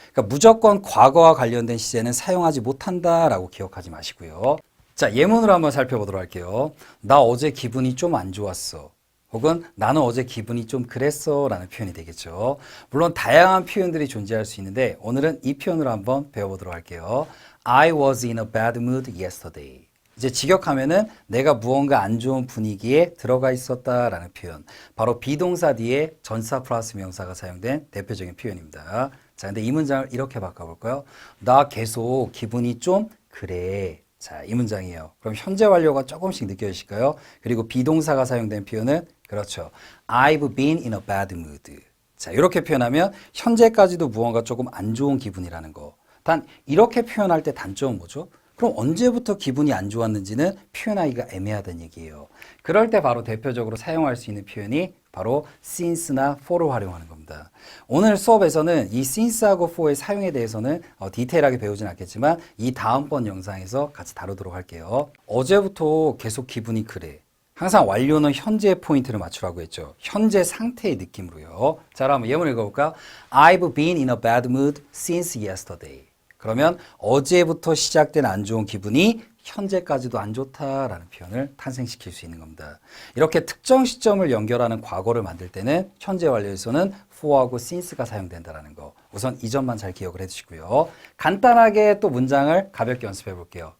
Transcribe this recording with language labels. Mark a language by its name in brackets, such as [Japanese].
[Korean] 그러니까 무조건 과거와 관련된 시제는 사용하지 못한다라고 기억하지 마시고요. 자, 예문으로 한번 살펴보도록 할게요. 나 어제 기분이 좀 안 좋았어. 혹은 나는 어제 기분이 좀 그랬어 라는 표현이 되겠죠. 물론 다양한 표현들이 존재할 수 있는데 오늘은 이 표현으로 한번 배워보도록 할게요. [English] I was in a bad mood yesterday. [Korean] 이제 직역하면은 내가 무언가 안 좋은 분위기에 들어가 있었다라는 표현. 바로 비동사 뒤에 전사 플러스 명사가 사용된 대표적인 표현입니다. 자, 근데 이 문장을 이렇게 바꿔볼까요? 나 계속 기분이 좀 그래. 자, 이 문장이에요. 그럼 현재 완료가 조금씩 느껴지실까요? 그리고 비동사가 사용된 표현은 그렇죠. [English] I've been in a bad mood. [Korean] 자, 이렇게 표현하면 현재까지도 무언가 조금 안 좋은 기분이라는 거. 단 이렇게 표현할 때 단점은 뭐죠? 그럼 언제부터 기분이 안 좋았는지는 표현하기가 애매하다는 얘기예요. 그럴 때 바로 대표적으로 사용할 수 있는 표현이 바로 since나 for를 활용하는 겁니다. 오늘 수업에서는 이 since하고 for의 사용에 대해서는 디테일하게 배우진 않겠지만 이 다음번 영상에서 같이 다루도록 할게요. 어제부터 계속 기분이 그래. 항상 완료는 현재의 포인트를 맞추라고 했죠. 현재 상태의 느낌으로요. 자, 그럼 한번 예문 읽어볼까요? [English] I've been in a bad mood since yesterday. [Korean] 그러면 어제부터 시작된 안 좋은 기분이 현재까지도 안 좋다라는 표현을 탄생시킬 수 있는 겁니다. 이렇게 특정 시점을 연결하는 과거를 만들 때는 현재 완료에서는 for하고 since가 사용된다는 거. 우선 이 점만 잘 기억을 해주시고요. 간단하게 또 문장을 가볍게 연습해 볼게요.